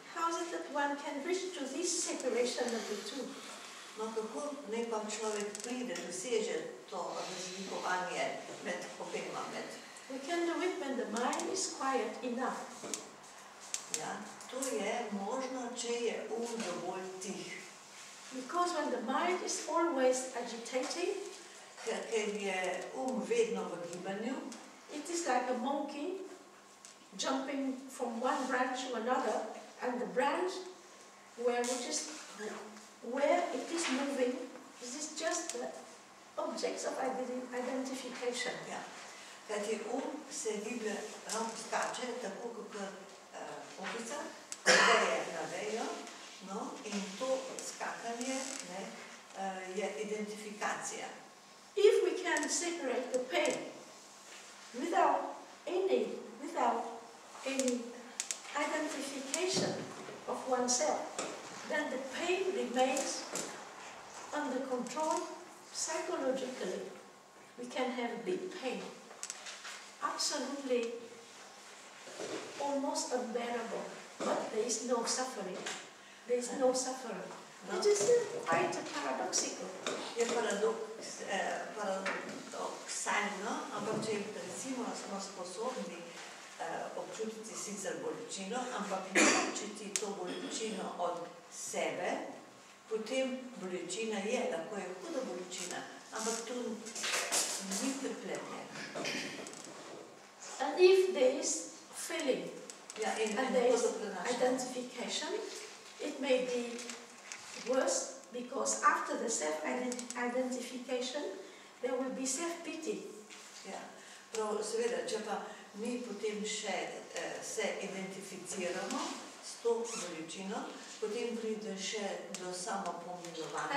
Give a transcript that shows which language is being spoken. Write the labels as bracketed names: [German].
[English] How is it that one can reach to this separation of the two? [Slovenian] No, kako naj pa človek pride, doseže to razlikovanje med obema? [English] We can do it when the mind is quiet enough. [Slovenian] Ja, to je možno, če je dovolj tih. [English] Because when the mind is always agitating, [Slovenian] ker je vedno v gibanju, [English] it is like a monkey jumping from one branch to another, and the branch where it is moving, this is just the objects of identification. [Slovenian] Ja. Kajti se giblje, skače, tako kot opica, veje na vejo, no, in to skakanje je identifikacija. [English] If we can separate the pain without any identification of oneself, then the pain remains under control psychologically. We can have big pain, absolutely almost unbearable, but there is no suffering. There is no suffering. It is quite paradoxical. [Slovenian] Je paradoksalno, ampak če recimo smo sposobni občutiti sicer bolečino, ampak ločiti to bolečino od sebe, potem bolečina je, lahko je huda bolečina, ampak to ni trpljenje. [English] And if there is feeling and there is identification, it may be worse, because after the self-identification, there will be self-pity. [Slovenian] Ja, prav, seveda, če pa mi potem še se identificiramo s to bolečino, potem pride še do samopomilovanja.